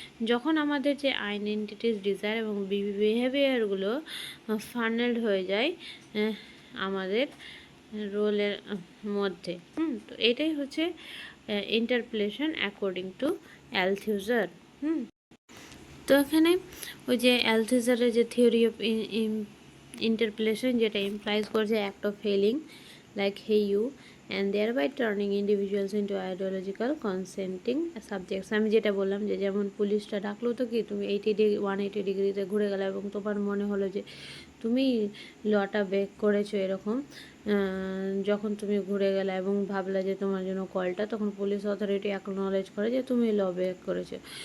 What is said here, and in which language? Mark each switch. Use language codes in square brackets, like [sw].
[bn] যখন আমাদের যে আইডেন্টিটিস, ডিজায়ার এবং বিহেভিয়ারগুলো ফানেলড হয়ে যায় আমাদের রোলের মধ্যে। তো এটাই হচ্ছে ইন্টারপ্লেশন অ্যাকর্ডিং টু অ্যালথুজার। তো এখানে ওই যে অ্যালথুজারের যে থিওরি অফ ইন্টারপ্লেশন, যেটা ইমপ্লাইজ করছে [en] Act of hailing like hey you, and thereby turning individuals into ideological consenting subjects। [bn] আমি যেটা বললাম যে যেমন পুলিশটা ডাকলো তো কি তুমি 180 ডিগ্রিতে ঘুরে গেলে এবং তোমার মনে হলো যে তুমি লটা ব্রেক করেছো এরকম যখন তুমি ঘুরে গেলে এবং ভাবলে যে তোমার জন্য কলটা, তখন পুলিশ অথরিটি অ্যাকনলেজ করে যে তুমি ল ব্রেক করেছো।